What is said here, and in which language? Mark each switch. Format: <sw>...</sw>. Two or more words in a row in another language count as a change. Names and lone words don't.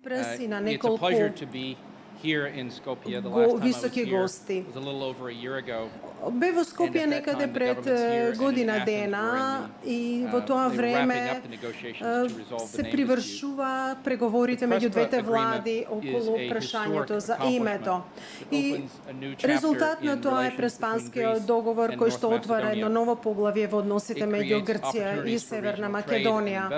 <en>prsi na It's a</en> <mk>nekoliko</mk> <en>pleasure to be here in Skopje. The last time I was</en> <mk>visoki</mk> <en>here</en> <mk>gosti.</mk> <en>was a little over a year ago.</en> <mk>Бе во Скопје некаде пред година дена и во тоа време се привршува преговорите меѓу двете влади околу прашањето за името. И резултат на тоа е Преспанскиот договор кој што отвара едно ново поглавје во односите меѓу Грција и Северна Македонија.</mk>